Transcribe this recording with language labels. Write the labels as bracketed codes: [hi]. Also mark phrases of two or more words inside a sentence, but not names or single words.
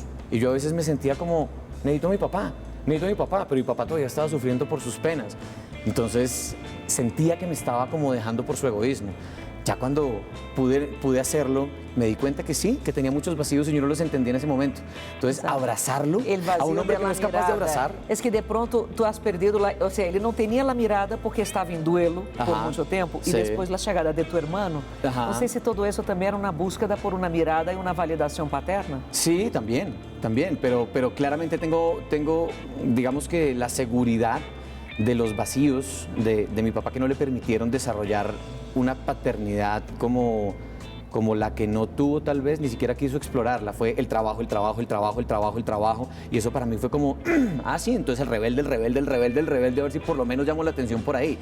[es] Y yo a veces me sentía como, necesito a mi papá, pero mi papá todavía estaba sufriendo por sus penas. Entonces sentía que me estaba como dejando por su egoísmo. Ya cuando pude hacerlo, me di cuenta que sí, que tenía muchos vacíos y yo no los entendía en ese momento. Entonces, abrazarlo El vacío a un hombre de que no la es capaz de mirada. abrazar. Es que de pronto tú has perdido, o sea, [pt] ele não tinha a mirada porque estava em duelo por Ajá. muito tempo e [es] Sí. [pt] depois a chegada de [es] tu hermano. Ajá. [pt] Não sei se todo isso também era uma búsqueda por uma mirada e uma validação paterna. [es] Sí, también, pero claramente tengo, digamos que la seguridad de los vacíos de mi papá que no le permitieron desarrollar una paternidad como la que no tuvo tal vez, ni siquiera quiso explorarla, fue el trabajo, y eso para mí fue como, sí, entonces el rebelde, a ver si por lo menos llamo la atención por ahí.